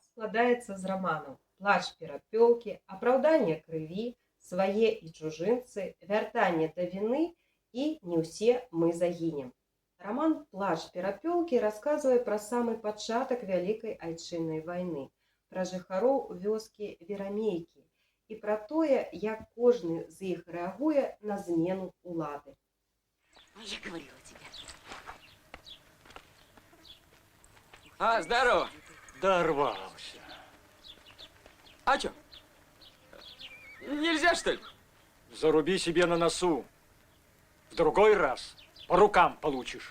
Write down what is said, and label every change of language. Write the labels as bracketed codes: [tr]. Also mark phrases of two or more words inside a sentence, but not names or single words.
[be] Складаецца з раманаў «Плач перапёлкі», «Апраўданне крыві», «Свае і чужынцы», «Вяртанне да віны» і «Не ўсе мы загінем». Раман «Плач перапёлкі» расказвае пра самы пачатак Вялікай Айчыннай вайны, пра жыхароў вёскі Верамейкі і пра тое, як кожны з іх рэагуе на змену ўлады. [ru] Я говорила тебе. Здорово. Дорвался. А чё? Нельзя, что ли? Заруби себе на носу. В другой раз по рукам получишь.